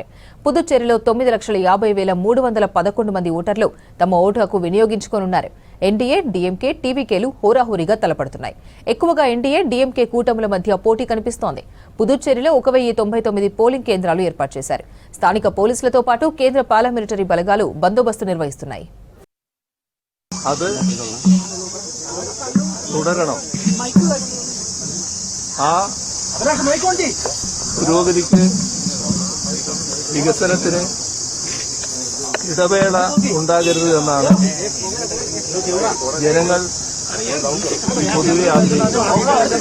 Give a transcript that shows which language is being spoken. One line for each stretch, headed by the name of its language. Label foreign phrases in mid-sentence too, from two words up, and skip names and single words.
Telugu: పుదుచ్చేరిలో 9,50,311 మంది ఓటర్లు తమ ఓటు హక్కు వినియోగించుకోనున్నారు. ఎన్డీఏ, డీఎంకే, టీవీకేలు హోరాహోరీగా తలపడుతున్నాయి. ఎక్కువగా ఎన్డీఏ, డీఎంకే కూటముల మధ్య పోటీ కనిపిస్తోంది. పుదుచ్చేరిలో 1,099 పోలింగ్ కేంద్రాలు ఏర్పాటు చేశారు. స్థానిక పోలీసులతో పాటు కేంద్ర పారామిలిటరీ బలగాలు బందోబస్తు నిర్వహిస్తున్నాయి.
Malayalam: പുരോഗതിക്ക് വികസനത്തിന് ഇടവേള ഉണ്ടാകരുത് എന്നാണ് ജനങ്ങൾ പൊതുവെ ആഗ്രഹിക്കുന്നത്.